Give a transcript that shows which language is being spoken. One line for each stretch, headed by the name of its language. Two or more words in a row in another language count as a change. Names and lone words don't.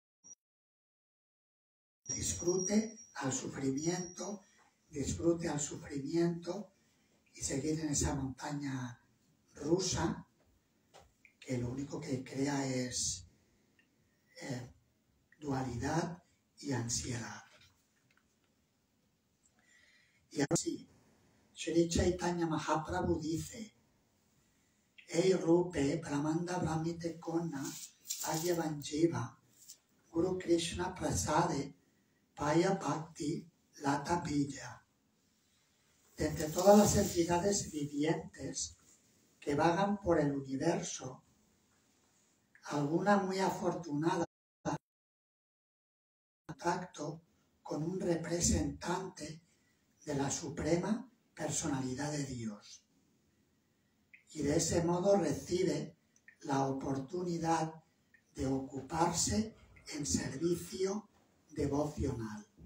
Spanish: disfrute al sufrimiento y seguir en esa montaña rusa que lo único que crea es dualidad y ansiedad. Y así, Sri Chaitanya Mahaprabhu dice:
Bangla: এই রূপে ব্রহ্মাণ্ড ভ্রমিতে কোন ভাগ্যবান জীব গুরু কৃষ্ণ প্রসাদে পায় ভক্তি লতা বীজ.
Spanish: De entre todas las entidades vivientes que vagan por el universo, alguna muy afortunada contacto con un representante de la Suprema Personalidad de Dios, y de ese modo recibe la oportunidad de ocuparse en servicio devocional.